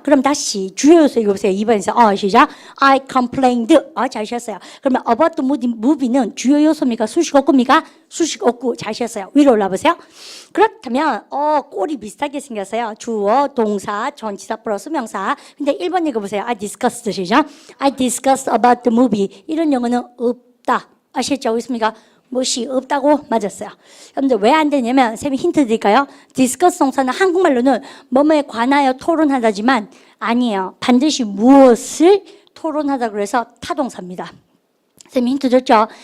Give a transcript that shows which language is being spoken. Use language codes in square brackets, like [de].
[ko] 그럼 다시 주요 요소 읽어보세요. 2번에서 시작. [en] I complained. [ko] 잘 하셨어요. 그러면 about the movie는 주요 요소입니까? 수식어구 없습니까? 수식 없고 잘 쉬었어요. 위로 올라보세요. 그렇다면 꼴이 비슷하게 생겼어요. 주어, 동사, 전치사 플러스 명사. 근데 1번 읽어보세요. [en] I discussed [ko] 시작. [en] I discussed about the movie. [ko] 이런 영어는 없다. 아시겠죠? 있습니까? 무엇이 없다고 맞았어요. 여러분들 왜 안 되냐면 쌤이 힌트 드릴까요? 디스커스 동사는 한국말로는 뭐뭐에 관하여 토론하다지만 아니에요. 반드시 무엇을 토론하다 그래서 타동사입니다. 쌤이 힌트 줬죠?